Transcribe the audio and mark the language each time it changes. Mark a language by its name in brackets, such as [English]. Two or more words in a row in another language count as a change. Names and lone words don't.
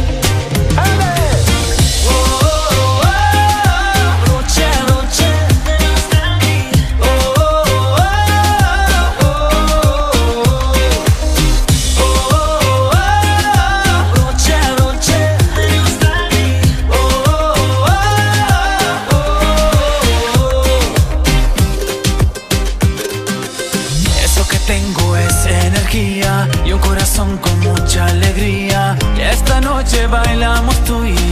[Slovenian] Vroče, vroče, me ne ustavi. Vroče, vroče, me ne ustavi. [Spanish] Eso que tengo es energía y un corazón con mucha alegría. Y esta noche bailamos tú